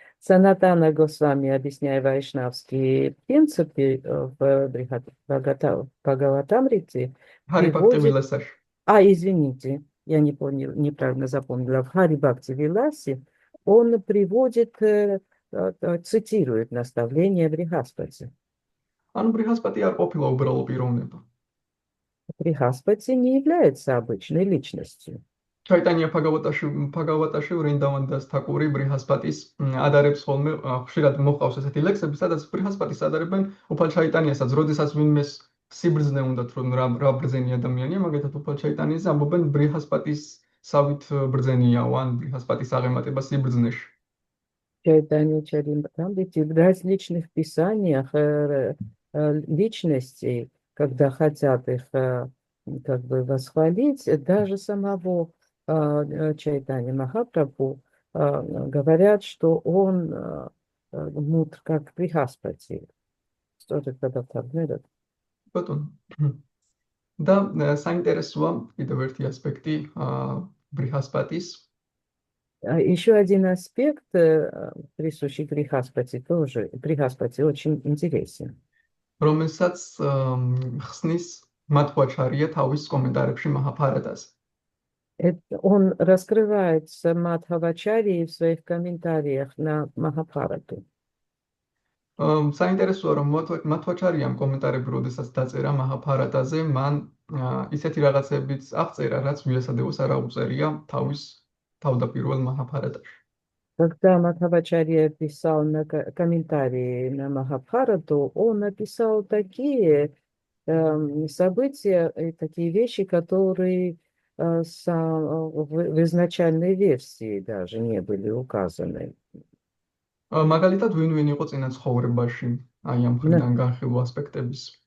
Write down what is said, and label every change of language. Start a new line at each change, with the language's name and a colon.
Russian: Санатана Госвами, объясняя вайшнавские принципы в Бхагаватамрите,
Georgian: ჰარი ფაქტი ვილასაში.
Russian: извините, я не понял, неправильно запомнила. В Хари Бхакти Виласе он приводит, цитирует наставление Брихаспати.
Georgian: ანუ ბრიჰასპატი არ ყოფილა უბრალო პიროვნება.
Russian: Брихаспати не является обычной личностью.
Georgian: ჩაიტანია ფაგავატაში ვრინდავანდას თაკური ბრიჰასპატის ადარებს ხოლმე ხშირად მოყავს ესეთი ლექსები, სადაც ბრიჰასპატის ადარებენ უფალ ჩაიტანიასაც, როდესაც ვინმეს სიბრძნე უნდათ, რომ რა ბრძენი ადამიანია, მაგათაც უფალ ჩაიტანიაზე ამბობენ ბრიჰასპატის სავით ბრძენიაო, ან ბრიჰასპატის აღემატება сибრძნეში.
Russian: Чайтанья Чаритамрити в различных писаниях личностей, когда хотят их как бы восхвалить, даже самого Чайтанья Махапрабху говорят, что он мудр как Брихаспати. Что же когда так говорят?
Georgian: ბატონო. და საინტერესოა კიდევ ერთი ასპექტი ბრიჰასპატის.
Russian: Еще один аспект, присущий Брихаспати, тоже Брихаспати очень интересен.
Georgian: რომელსაც ხსნის მათვაჩარია თავის კომენტარებში მაჰაბჰარატაზე.
Russian: Он раскрывается Мадхавачарьей в своих комментариях на Махабхарату.
Georgian: საინტერესოა რომ მათვაჩარიამ კომენტარები როდესაც დაწერა მაჰაბჰარატაზე, მან ისეთი რაღაცებიც აღწერა, რაც ვიასადევოს არ აუწერია თავის თავდაპირველ მაჰაბჰარატაში.
Russian: Когда Мадхавачарья писал комментарии на Махабхарату, он написал такие события и такие вещи, которые в изначальной версии даже не были указаны.
Georgian: მაგალითად, ვინ იყო წინა ცხოვრებაში, აი ამ მხრიდან განხილვა ასპექტების.